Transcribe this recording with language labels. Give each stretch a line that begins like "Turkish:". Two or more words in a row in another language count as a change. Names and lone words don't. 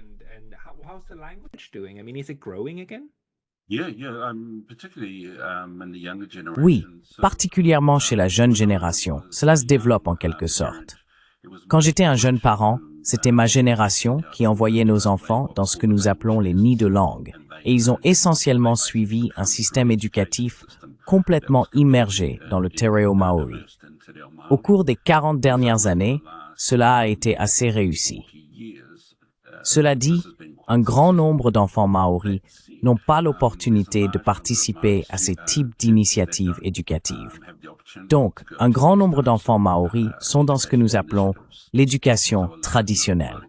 French: Oui, particulièrement chez la jeune génération, cela se développe en quelque sorte. Quand j'étais un jeune parent, c'était ma génération qui envoyait nos enfants dans ce que nous appelons les nids de langue, et ils ont essentiellement suivi un système éducatif complètement immergé dans le te reo maori. Au cours des 40 dernières années, cela a été assez réussi. Cela dit, un grand nombre d'enfants maoris n'ont pas l'opportunité de participer à ces types d'initiatives éducatives. Donc, un grand nombre d'enfants maoris sont dans ce que nous appelons l'éducation traditionnelle.